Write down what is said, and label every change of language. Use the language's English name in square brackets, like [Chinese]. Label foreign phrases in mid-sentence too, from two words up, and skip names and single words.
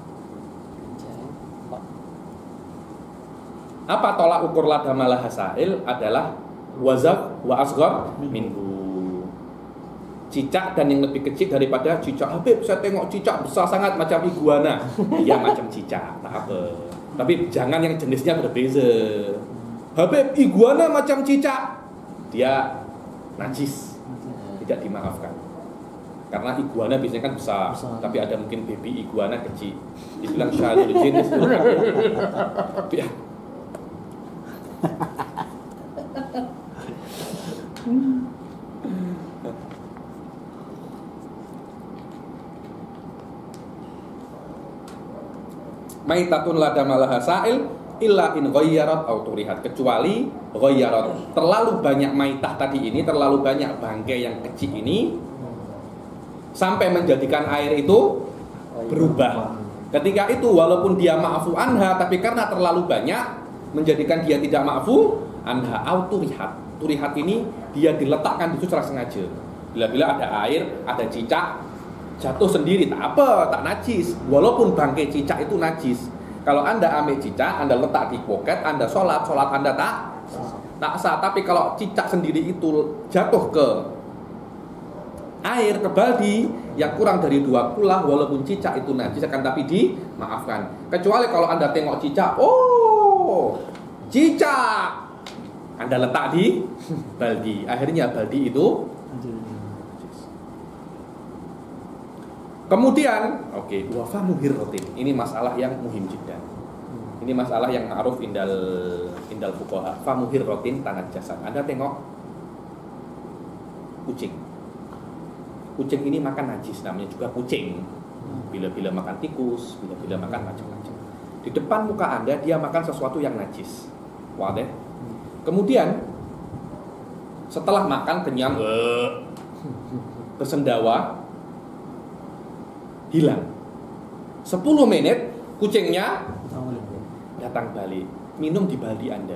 [Malay] Apa tolak ukur [Arabic] لا دم له سائل adalah وزغ وأصغر منه. [Malay] Cicak dan yang lebih kecil daripada cicak. Habib, saya tengok cicak besar sangat macam iguana. Iya macam cicak, tak apa. Tapi jangan yang jenisnya berbeza. Habib, iguana macam cicak. Dia najis. Tidak dimaafkan. Karena iguana biasanya kan besar. Tapi ada mungkin baby iguana kecil. Dibilang syarul jenis. Ya. [Arabic] ميتة لا دم له سائل إلا إن غيرت أو طرحت, [Malay] kecuali ghayyarat. Terlalu banyak maitah tadi ini, terlalu banyak bangkai yang kecil ini sampai menjadikan air itu berubah. Ketika itu walaupun dia [Arabic] معفو عنها, [Malay] tapi karena terlalu banyak menjadikan dia tidak [Arabic] معفو عنها أو طرحت. [Malay] Turihat ini dia diletakkan itu secara sengaja. Bila-bila ada air, ada cicak jatuh sendiri, tak apa, tak najis. Walaupun bangkai cicak itu najis. Kalau Anda ambil cicak, Anda letak di poket, Anda sholat Anda tak sah. Tapi kalau cicak sendiri itu jatuh ke air, ke baldi yang kurang dari 2 kulah, walaupun cicak itu najis akan tapi dimaafkan. Kecuali kalau Anda tengok cicak, oh, cicak, Anda letak di baldi, akhirnya baldi itu. Kemudian, [Arabic] وفم هرة. [Malay] Ini masalah yang [Arabic] مهم جدا. [Malay] Ini masalah yang [Arabic] معروف عند الفقهاء. فم هرة [Malay] tanah jasad. Anda tengok kucing. Kucing ini makan najis, namanya juga kucing. Bila-bila makan tikus, bila-bila makan macam-macam. Di depan muka Anda dia makan sesuatu yang najis. Wadah. Kemudian setelah makan kenyang, bersendawa, hilang. 10 menit kucingnya datang balik, minum di baldi Anda.